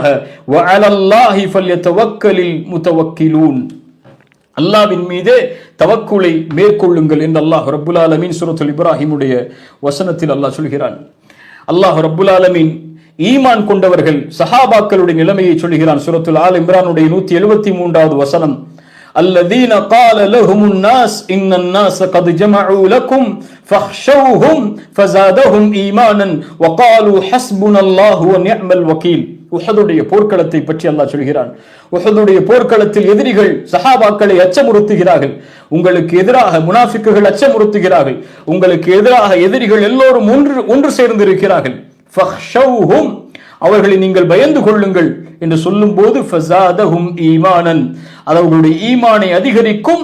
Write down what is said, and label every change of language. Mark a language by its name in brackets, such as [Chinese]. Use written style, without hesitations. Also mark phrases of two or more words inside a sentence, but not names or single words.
[Arabic] وعلى الله فليتوكل المتوكلون, [Tamil] அல்லாஹ்வின் மீதே தவக்குலை மேற்கொள்ளுங்கள் என்று [Arabic] الله رب العالمين [Tamil] சூரத்துல் இப்ராஹிமுடைய வசனத்தில் அல்லாஹ் சொல்கிறான். [Arabic] الله رب العالمين [Tamil] ஈமான் கொண்டவர்கள் சஹாபாக்களுடைய நிலைமையை சொல்கிறான். சூரத்துல் ஆல் இம்ரானுடைய 173வது வசனம், [Arabic] الذين قال لهم الناس ان الناس قد جمعوا لكم فاخشوهم فزادهم ايمانا وقالوا حسبنا الله ونعم الوكيل. [Tamil] உஹதுடைய போர்க்களத்தை பற்றி அல்லாஹ் சொல்கிறான். உஹதுடைய போர்க்களத்தில் எதிரிகள் சஹாபாக்களை அச்சமுறுத்துகிறார்கள். உங்களுக்கு எதிராக முனாஃபிக்குகள் அச்சமுறுத்துகிறார்கள். உங்களுக்கு எதிராக எதிரிகள் எல்லோரும் ஒன்று சேர்ந்து இருக்கிறார்கள். ஃபஹ்ஷௌஹும், அவர்களை நீங்கள் பயந்து கொள்ளுங்கள் என்று சொல்லும் போது [Arabic] فزادهم إيمانا, [Tamil] அவர்களுடைய ஈமானை அதிகரிக்கும்.